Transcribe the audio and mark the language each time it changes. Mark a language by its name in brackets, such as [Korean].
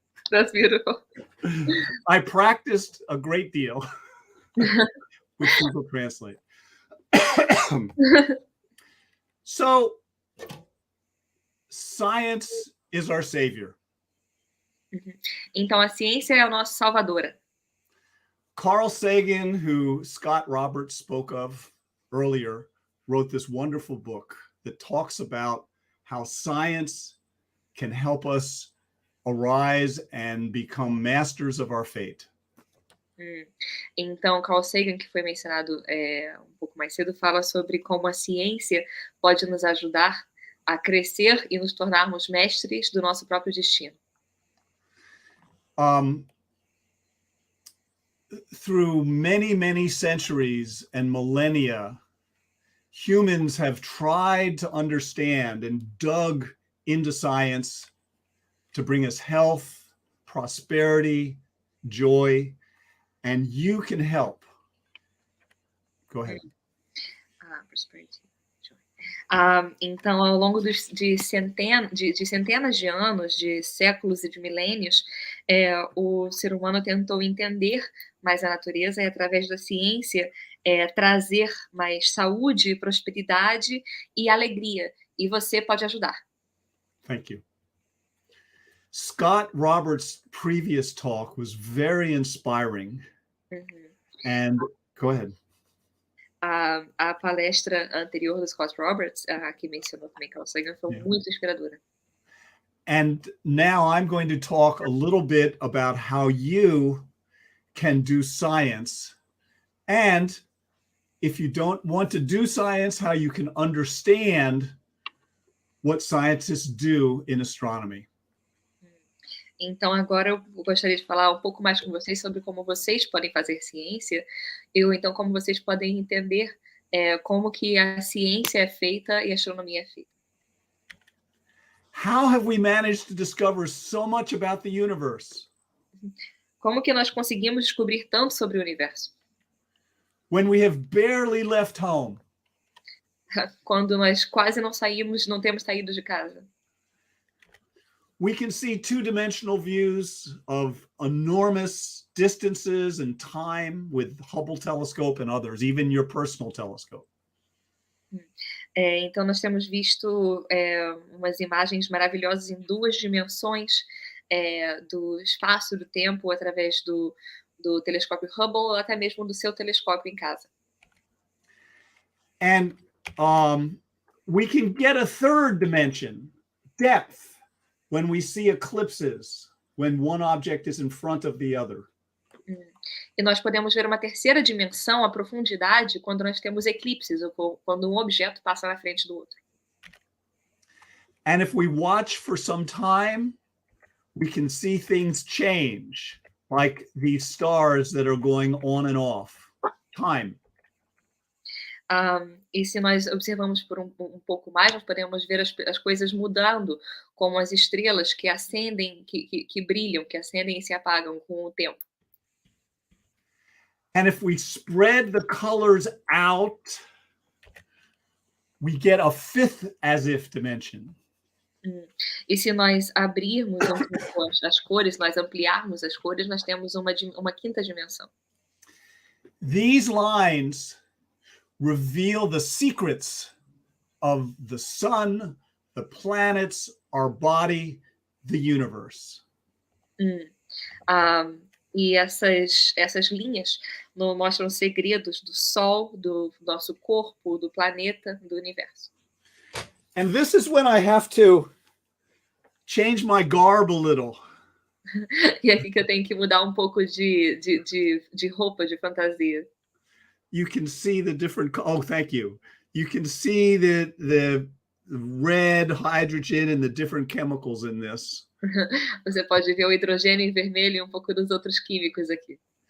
[English] That's beautiful. I practiced a great deal with Google Translate. So, science is our savior. [Portuguese] Então, a ciência é o nosso salvador. [English] Carl Sagan, who Scott Roberts spoke of earlier, wrote this wonderful book that talks about how science can help us arise and become masters of our fate. [Portuguese] Então, Carl Sagan, que foi mencionado um pouco mais cedo, fala sobre como a ciência pode nos ajudar a crescer e nos tornarmos mestres do nosso próprio destino. [English] Through many centuries and millennia, humans have tried to understand and dug into science to bring us health, prosperity, joy, and you can help. Go ahead. Prosperity. [Portuguese] Então, ao longo de centenas de anos, de séculos e de milênios, o ser humano tentou entender mais a natureza e, através da ciência, trazer mais saúde, prosperidade e alegria. E você pode ajudar. [English] Thank you. Scott Roberts' previous talk was very inspiring. And go ahead. [Portuguese] A palestra anterior do Scott Roberts, que mencionou também Carl Sagan, foi muito inspiradora. [English] And now I'm going to talk a little bit about how you can do science, and if you don't want to do science, how you can understand what scientists do in astronomy. [Portuguese] Então, agora eu gostaria de falar um pouco mais com vocês sobre como vocês podem fazer ciência, então como vocês podem entender como que a ciência é feita e a astronomia é feita. [English] How have we managed to discover so much about the universe? [Portuguese] Como que nós conseguimos descobrir tanto sobre o universo? [English] When we have barely left home. [Portuguese] Quando nós quase não temos saído de casa. [English] We can see two-dimensional views of enormous distances and time with Hubble telescope and others, even your personal telescope. [Portuguese] Então, nós temos visto umas imagens maravilhosas em 2 dimensões do espaço, do tempo, através do telescópio Hubble, ou até mesmo do seu telescópio em casa. [English] And we can get a third dimension, depth, when we see eclipses, when one object is in front of the other. [Portuguese] E nós podemos ver uma terceira dimensão, a profundidade, quando nós temos eclipses, ou quando um objeto passa na frente do outro. [English] And if we watch for some time, we can see things change, like these stars that are going on and off. Time. [Portuguese] E se nós observamos por um pouco mais, nós podemos ver as coisas mudando, como as estrelas que acendem, que brilham, que acendem e se apagam com o tempo. [English] And if we spread the colors out, we get a fifth as-if dimension. [Portuguese] E se nós abrirmos um pouco as cores, nós ampliarmos as cores, nós temos uma quinta dimensão. [English] These lines reveal the secrets of the sun, the planets, our body, the universe. [Portuguese] E essas linhas mostram segredos do Sol, do nosso corpo, do planeta, do universo. [English] And this is when I have to change my garb a little. [Portuguese] E aqui que eu tenho que mudar um pouco de roupa, de fantasia. [English] You can see the different, oh, thank you. You can see the red hydrogen and the different chemicals in this. [Portuguese] Você pode ver o hidrogênio em vermelho e um pouco dos outros químicos aqui.